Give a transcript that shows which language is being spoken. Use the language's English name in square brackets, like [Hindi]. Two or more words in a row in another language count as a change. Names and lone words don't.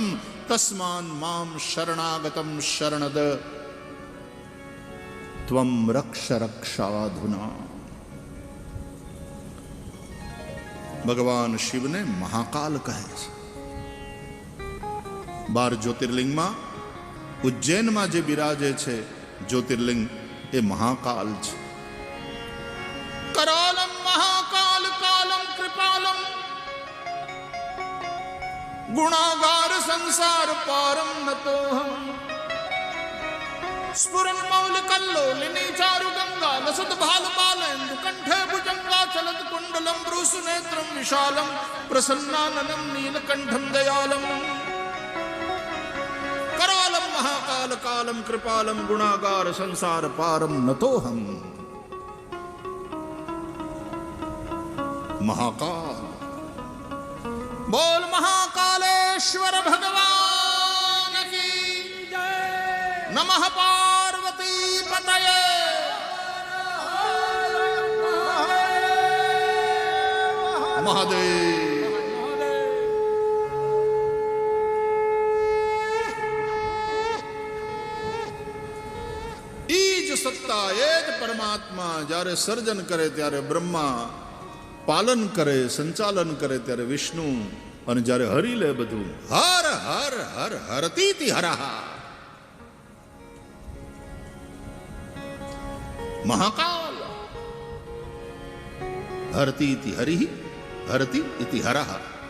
[Sanskrit] तस्मान माम शरणागतम शरणद त्वम रक्ष रक्षाधुना। [Gujarati] ભગવાન શિવને મહાકાલ કહે છે। 12 જ્યોતિર્લિંગમાં ઉજ્જૈનમાં જે બિરાજે છે જ્યોતિર્લિંગ એ મહાકાલ છે। [Sanskrit] करालम महाकाल कालम कृपालम गुणागार संसार पारम नतोहम। स्फुरन मौल कल्लोलिनी चारु गंगा लसत भाल बालेन्दु कंठे भुजंगा चलत कुंडलम ब्रूसु नेत्रम विशालम प्रसन्नाननम नीलकंठम दयालम। करालम महाकाल कालम कृपालम गुणागार संसार पारम नतोहम। [Hindi] महाकाल बोल महाकालेश्वर भगवान की जय। [Sanskrit] नमः पार्वती पतये। महादेव। [Gujarati] ઈજ સત્તા એજ પરમાત્મા જ્યારે સર્જન કરે ત્યારે બ્રહ્મા, પાલન કરે સંચાલન કરે ત્યારે વિષ્ણુ, અને જ્યારે હરી લે બધું હર હર હર [Sanskrit] हरतीति हरहा। महाकाल हरतीति हरि हरति इति हरहा।